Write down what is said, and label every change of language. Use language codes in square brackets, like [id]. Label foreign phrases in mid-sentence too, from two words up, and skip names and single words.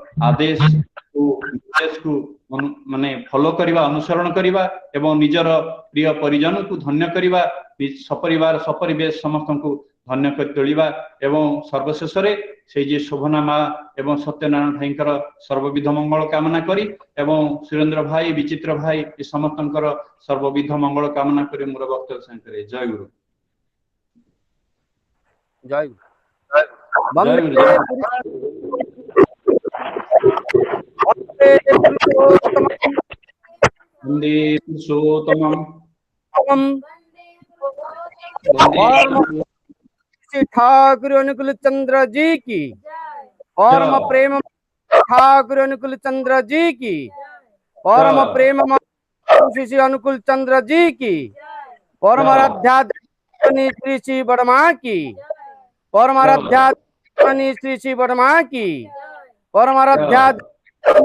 [or] ଆଦେଶକୁ ମାନେ ଫଲୋ କରିବା ଅନୁସରଣ କରିବା ଏବଂ ନିଜର ପ୍ରିୟ ପରିଜନକୁ ଧନ୍ୟ କରିବା ସପରିବାର ସପରିବେଶ ସମସ୍ତଙ୍କୁ ଧନ୍ୟ କରି ତୋଳିବା ଏବଂ ସର୍ବଶେଷରେ ସେଇ ଯେ ଶୋଭନା ମା ଏବଂ ସତ୍ୟନାରାୟଣ ଭାଇଙ୍କର ସର୍ବବିଧ ମଙ୍ଗଳ କାମନା କରି ଏବଂ ସୁରେନ୍ଦ୍ର ଭାଇ ବିଚିତ୍ର ଭାଇ ଏ ସମସ୍ତଙ୍କର ସର୍ବବିଧ ମଙ୍ଗଳ କାମନା କରି ମୋର ବକ୍ତବ୍ୟ ସାଙ୍ଗରେ ଜୟ ଗୁରୁ ଜୟ ଜୟ ଗୁରୁ [sa] वन्दे पुरुषोत्तमं [hi] ठाकुर अनुकूल चंद्र जी की परम प्रेम ठाकुर अनुकूल चंद्र जी की परम प्रेम श्री अनुकूल चंद्र जी की परम आराध्या श्री श्री वर्मा की परम आराध्या श्री श्री वर्मा की परम आराध्या